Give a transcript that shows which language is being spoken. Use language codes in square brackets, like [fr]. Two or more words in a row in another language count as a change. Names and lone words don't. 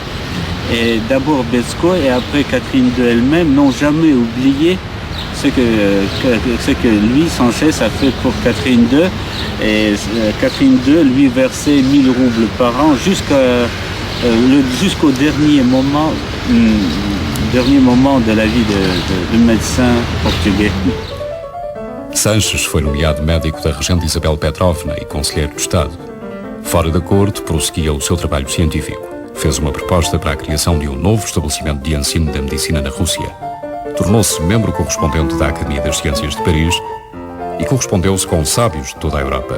[fr] Et d'abord Betskoy et après Catherine II elle-même n'ont jamais oublié ce que lui, Sanches, a fait pour Catherine II. Et Catherine II lui versait 1000 roubles par an jusqu'au dernier moment de la vie du médecin portugais. [pt] Sanches foi nomeado médico da regente Isabel Petrovna e conselheiro de Estado. Fora da corte, prosseguia o seu trabalho científico. Fez uma proposta para a criação de um novo estabelecimento de ensino da medicina na Rússia. Tornou-se membro correspondente da Academia das Ciências de Paris e correspondeu-se com sábios de toda a Europa.